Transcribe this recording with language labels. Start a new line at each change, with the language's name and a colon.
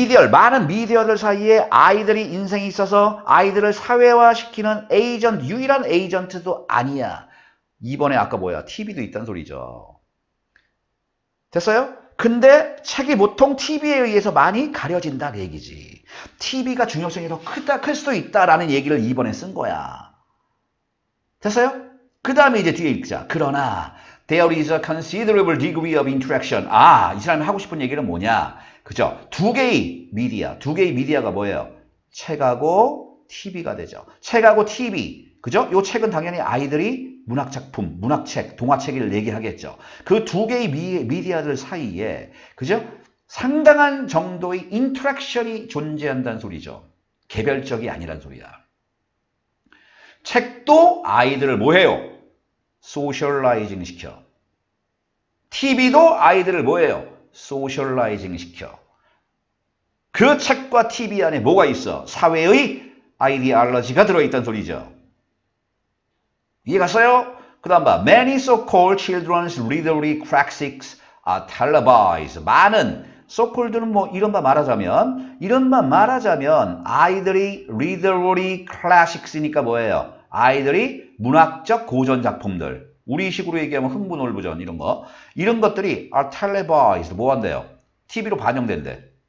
Korean: 많은 미디어들 사이에 아이들이 인생이 있어서 아이들을 사회화시키는 유일한 에이전트도 아니야. 이번에 아까 뭐야? TV도 있다는 소리죠. 됐어요? 근데 책이 보통 TV에 의해서 많이 가려진다는 얘기지. TV가 중요성이 더 클 수도 있다라는 얘기를 이번에 쓴 거야. 됐어요? 그 다음에 이제 뒤에 읽자. 그러나
English: there is a considerable degree of interaction.
Korean: 이 사람이 하고 싶은 얘기는 뭐냐? 그죠? 두 개의 미디어가 뭐예요? 책하고 TV가 되죠. 책하고 TV. 그죠? 요 책은 당연히 아이들이 문학작품, 문학책, 동화책을 얘기하겠죠. 그 두 개의 미디어들 사이에 그죠? 상당한 정도의 인터랙션이 존재한다는 소리죠. 개별적이 아니란 소리야. 책도 아이들을 뭐해요? 소셜라이징 시켜. TV도 아이들을 뭐해요? 소셜라이징 시켜. 그 책과 TV 안에 뭐가 있어? 사회의 아이디올로지가 들어있다는 소리죠. 이해갔어요? 그 다음 봐.
English: Many so-called children's literary classics are televised.
Korean: 많은 so-called는 뭐 이런 바 말하자면 아이들이 literary classics니까 뭐예요? 아이들이 문학적 고전 작품들. 우리식으로 얘기하면 흥부놀부전 이런 거. 이런 것들이
English: are televised.
Korean: 뭐 한대요? TV로 반영된대.